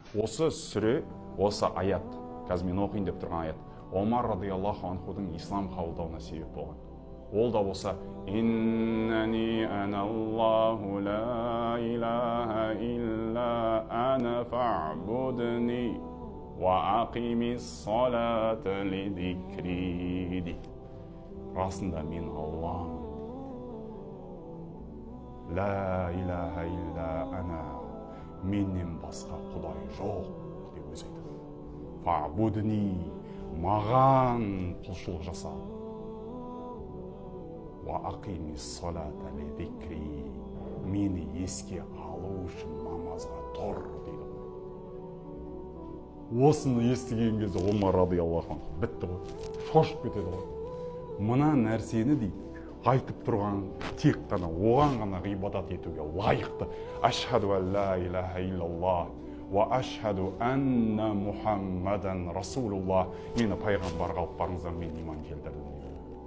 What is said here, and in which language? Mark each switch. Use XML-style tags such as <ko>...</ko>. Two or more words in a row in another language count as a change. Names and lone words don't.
<kk>Осы сүре, осы аят, қазір мен оқиын деп тұрған аят, Омар</kk> <ar>رضي الله عنه</ar> <kk>ислам қабылдауына себеп болған. Ол да болса,</kk> <ar>إنني أنا الله لا إله إلا أنا فاعبدني وأقم الصلاة لذكري</ar> <kk>дейді. Расында мен Аллахмын.</kk> <ar>لا إله إلا أنا,</ar> <kk>менен басқа құдай жоқ деп өзі айтады. Фа'будни, маған құлшылық жаса.</kk> <ar>وأقم الصلاة لذكري,</ar> <kk>мені еске алу үшін намазға тұр дейді. Осыны естіген кезде Омар</kk> <ar>رضي الله عنه</ar> <kk>бітті ғой, шошып кетеді ғой. Мына нәрсені дейді, айтып тұрған тек қана оған ғана ғибадат етуге лайықты.</kk> <ar>أشهد أن لا إله إلا الله وأشهد أن محمدا رسول الله.</ar> <kk>Мені пайғамбарға алып барыңыздар, мен иман келтірдім.</kk>